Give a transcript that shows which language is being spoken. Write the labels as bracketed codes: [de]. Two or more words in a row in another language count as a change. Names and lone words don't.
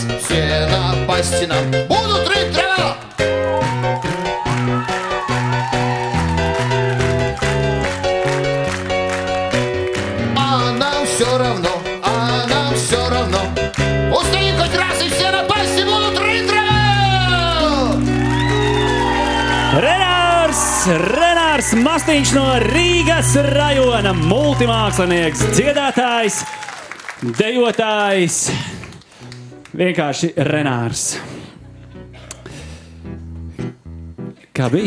[ru] Все напасти нам будут рыть трава. А нам все равно, а нам все равно, устоим хоть раз и все напасти будут рыть трава. [lv] Renārs Mastiņš no Rīgas rajona, multimākslinieks, dziedātājs, dejotājs, vienkārši Renārs. Kā bija?